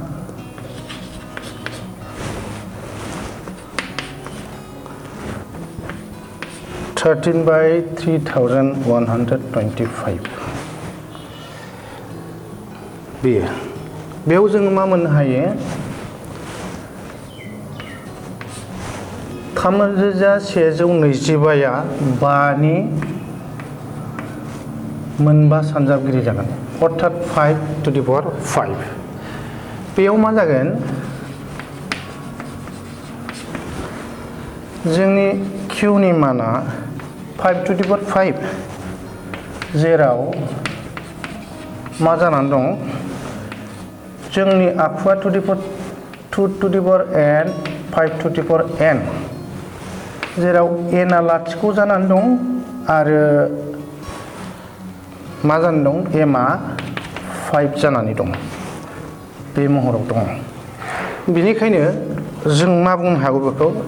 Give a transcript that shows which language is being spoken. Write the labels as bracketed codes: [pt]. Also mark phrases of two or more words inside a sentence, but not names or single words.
[brx] (13/3125) बेयाव जोङो मा मोननो हायो 3125 आ 5 नि मोनबा सानजाबगिरि जागोन अर्थात [en] 5 to the power 5 [brx] बेयाव मा जागोन जोंनि q नि माना [en] 5 to the power 5 [brx] जेराव मा जानानै दं जोंनि आखुआ [en] 2 to the power n [brx] 5 to the power n जेराव n आ लाथिख' जानानै दं आरो मा जानानै दं m आ 5 जानानै दं बे महराव दङ बेनिखायनो जों मा बुंनो हागौ बेखौ